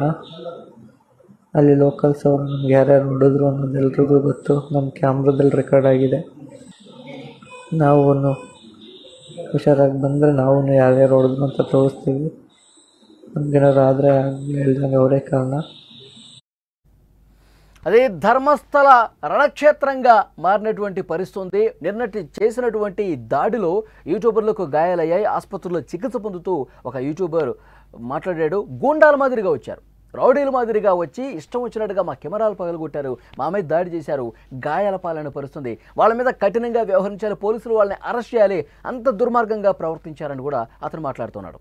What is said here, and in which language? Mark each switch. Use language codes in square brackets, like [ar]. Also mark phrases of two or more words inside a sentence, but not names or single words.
[kn] ಅಲ್ಲಿ ಲೋಕಲ್ಸ್ ಅವರು ನಮ್ಗೆ ಯಾರ್ಯಾರು ಹೊಡೆದ್ರು ಅನ್ನೋದು ಎಲ್ರಿಗೂ ಗೊತ್ತು. ನಮ್ಮ ಕ್ಯಾಮ್ರಾದಲ್ಲಿ ರೆಕಾರ್ಡ್ ಆಗಿದೆ. ನಾವು ಹುಷಾರಾಗಿ ಬಂದರೆ ನಾವು ಯಾರ್ಯಾರು ಹೊಡೆದ್ರು ಅಂತ ತೋರಿಸ್ತೀವಿ. ನಮಗೇನಾರು ಆದರೆ ಹೇಳ್ದಂಗೆ ಅವರೇ కారణ. [te] అదే ధర్మస్థల రణక్షేత్రంగా మారినటువంటి పరిస్థితి ఉంది. నిన్నటి చేసినటువంటి దాడిలో యూట్యూబర్లకు గాయాలయ్యాయి. ఆసుపత్రిలో చికిత్స పొందుతూ ఒక యూట్యూబర్ మాట్లాడాడు. గూండాల మాదిరిగా వచ్చారు, రౌడీల మాదిరిగా వచ్చి ఇష్టం వచ్చినట్టుగా మా కెమెరాలు పగలగొట్టారు, మా మీద దాడి చేశారు, గాయాల పాలన పరిస్థితుంది, వాళ్ళ మీద కఠినంగా వ్యవహరించాలి, పోలీసులు వాళ్ళని అరెస్ట్ చేయాలి, అంత దుర్మార్గంగా ప్రవర్తించారని కూడా అతను మాట్లాడుతున్నాడు.